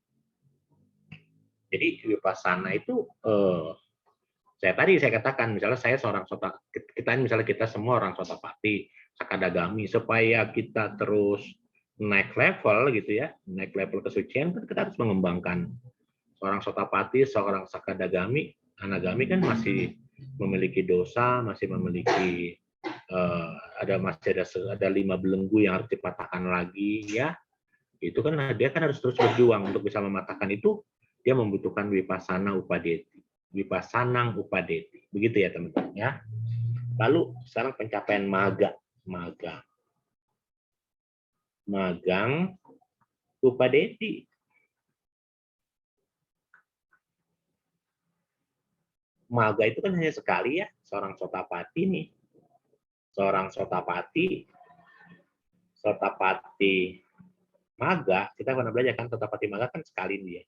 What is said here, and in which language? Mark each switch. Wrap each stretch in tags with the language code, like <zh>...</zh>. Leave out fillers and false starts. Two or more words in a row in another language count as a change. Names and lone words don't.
<id>Jadi vipassana itu saya katakan misalnya saya seorang kita semua orang</id> <pi>sotapati, sakadagami,</pi> <id>supaya kita terus naik level gitu ya, naik level kesucian kan kita harus mengembangkan seorang sotapati, seorang sakadagami, anagami kan masih memiliki dosa, masih memiliki ada 5 belenggu yang harus dipatahkan lagi ya. Itu kan dia kan harus terus berjuang untuk bisa mematahkan itu, dia membutuhkan</id> <pi>vipassana upadeti. Vipassanang upadeti.</pi> <id>Begitu ya teman-teman ya. Lalu sekarang pencapaian</id> <pi>magang upadeti.</pi> <id>maga itu kan hanya sekali ya, seorang sotapati nih. Seorang</id> <pi>sotapati maga,</pi> <id>kita pernah belajar kan</id> <pi>sotapati maga</pi> <id>kan sekali dia.</id>